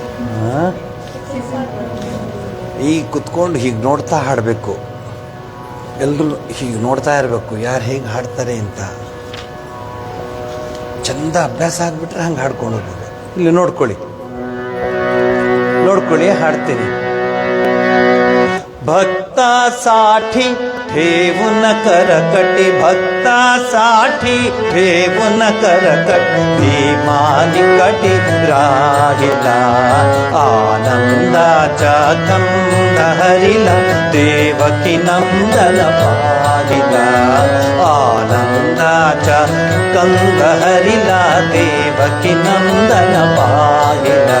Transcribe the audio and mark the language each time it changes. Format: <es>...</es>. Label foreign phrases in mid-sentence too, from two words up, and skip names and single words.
<kn>ಈಗ ಕುತ್ಕೊಂಡು ಹೀಗೆ ನೋಡ್ತಾ ಹಾಡಬೇಕು. ಎಲ್ಲರೂ ಹೀಗೆ ನೋಡ್ತಾ ಇರಬೇಕು ಯಾರು ಹೇಗೆ ಹಾಡ್ತಾರೆ ಅಂತ. ಚಂದ ಅಭ್ಯಾಸ ಆಗಿಬಿಟ್ರೆ ಹಂಗೆ ಹಾಡ್ಕೊಂಡು ಹೋಗ್ಬೋದು. ಇಲ್ಲಿ ನೋಡ್ಕೊಳ್ಳಿ ಹಾಡ್ತೀನಿ.</kn> <mr>भक्तासाठी ठेवून करकटी, भक्तासाठी ठेवून करकटी, भीमानिकटी राहिला आनंदाचा कंद हरिला, देवकी नंदन पाहिला आनंदाचा कंद हरिला, देवकी नंदन पाहिला.</mr>